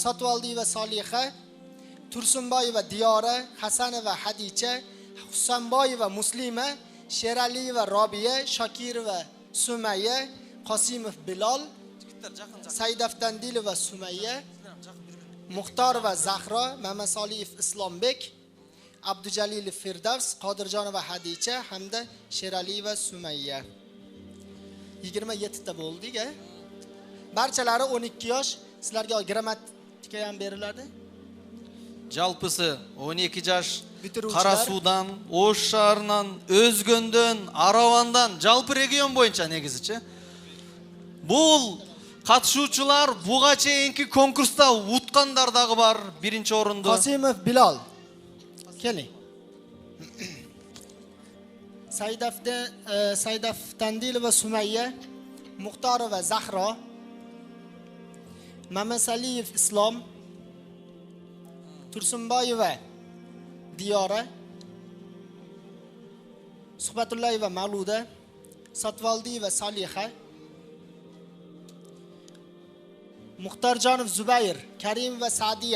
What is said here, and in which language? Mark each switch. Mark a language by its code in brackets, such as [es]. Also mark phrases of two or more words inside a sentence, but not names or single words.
[uz] Sotvoldiyeva Soliha, Tursunboyeva Diyora, Hasanova Hadicha, Husanboyeva Muslima, Sheraliyeva Robiya, Shokirova Sumayya, Qosimov Bilol, Saidafdandilova Sumayya, Muxtorova Zahro, Mamasoliyev Islombek, Abdujalilov Firdavs, Qodirjonova Hadicha hamda Sheraliyeva Sumayya. 27 ta bo'ldik. Barchalari 12 yosh. Sizlarga grammatika ham beriladi. [ky] Жалпысы 12 жаш [uz] Bitiruvchilar. [ky] Қарасудан, Ош шаарынан, Өзгөндөн, Аравандан, жалпы регион боюнча негизичи. Бул катышуучулар буга чейинки конкурста уткандар дагы бар, биринчи орунду. [uz] Qosimov Bilal. Keling. Saidaf Tandilova Sumayya, Muxtorova Zahro, Mamasaliyev Islom, Tursunboyeva Diyora, Suhbatullayeva Mavluda, Satvaldiyeva Soliha, Muxtorjonov Zubayr, Karimova Sadiya.